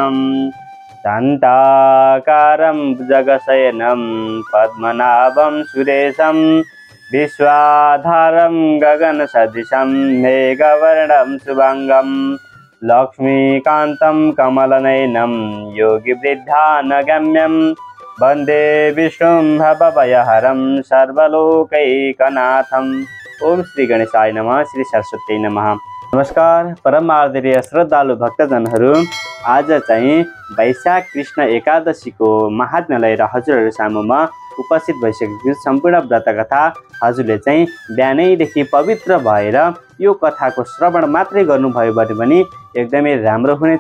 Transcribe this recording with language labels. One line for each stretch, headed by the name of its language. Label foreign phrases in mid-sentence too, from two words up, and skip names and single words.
Sanskrit: शान्ताकारं जगशयनं पद्मनाभं सुरेशं विश्वाधारं गगनसदृशं मेघवर्णं शुभांगं लक्ष्मीकान्तं कमलनयनं योगिवृद्धानगम्यं वन्दे विष्णुं भवभयहरं सर्वलोकैकनाथम्। ओम श्री गणेशाय नमः। श्री सरस्वती नमः।
Nepali: नमस्कार परम आदरणीय श्रद्धालु भक्तजनहरू, आज चाहिँ वैशाख कृष्ण एकादशीको महात्म्यलाई र हजुरहरू सामुमा उपस्थित भइसकेको छु। सम्पूर्ण व्रत कथा हजुरले चाहिँ बिहानैदेखि पवित्र भएर यो कथाको श्रवण मात्रै गर्नुभयो भने पनि एकदमै राम्रो हुनेछ।